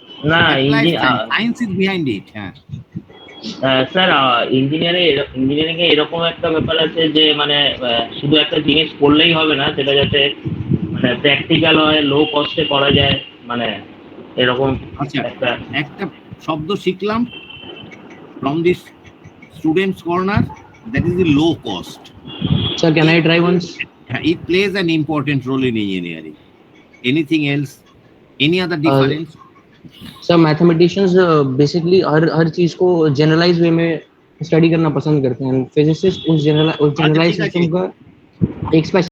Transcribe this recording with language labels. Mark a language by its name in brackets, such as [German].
[Bangla] না [English] Science is behind it. হ্যাঁ [Bangla] sir, engineering এ এরকম একটা ব্যাপার আছে যে মানে শুধু একটা জিনিস করলেই হবে না, সেটা যাতে মানে প্র্যাকটিক্যাল হয়, লো কস্টে করা যায়, মানে এরকম আচ্ছা, একটা একটা শব্দ শিখলাম [English] from this students corner, that is the low cost. Sir, can I try once? It plays an important role in engineering. Anything else? Any other difference? [Hindi] Sir mathematicians basically हर चीज को जनरलाइज वे में स्टडी करना पसंद करते हैं। Physicist उस generalise system का एक